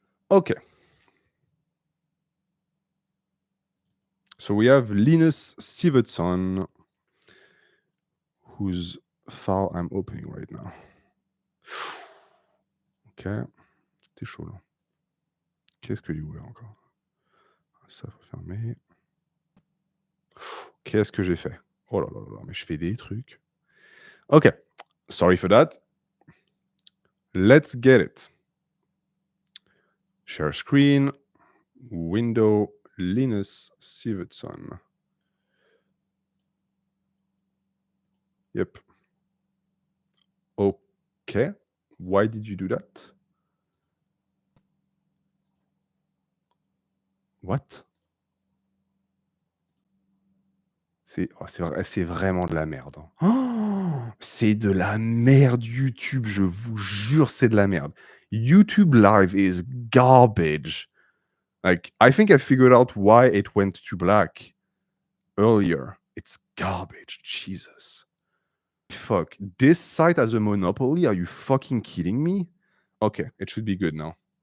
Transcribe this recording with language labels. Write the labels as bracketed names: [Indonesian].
[English] Okay. So we have Lenus Cson, whose file I'm opening right now. [French] Ok. C'était chaud là. Qu'est-ce que you voulais encore? Ça, faut fermer. Qu'est-ce que j'ai fait? Oh là là là, mais je fais des trucs. Ok. [English] Sorry for that. Let's get it. Share screen. Window Lenus Cson. Yep. Okay. Why did you do that? What? [French] C'est vraiment de la merde. Oh, c'est de la merde, YouTube. Je vous jure, c'est de la merde. [English] YouTube Live is garbage. Like, I think I figured out why it went to black earlier. It's garbage. Jesus. Fuck. This site has a monopoly? Are you fucking kidding me? Okay, it should be good now.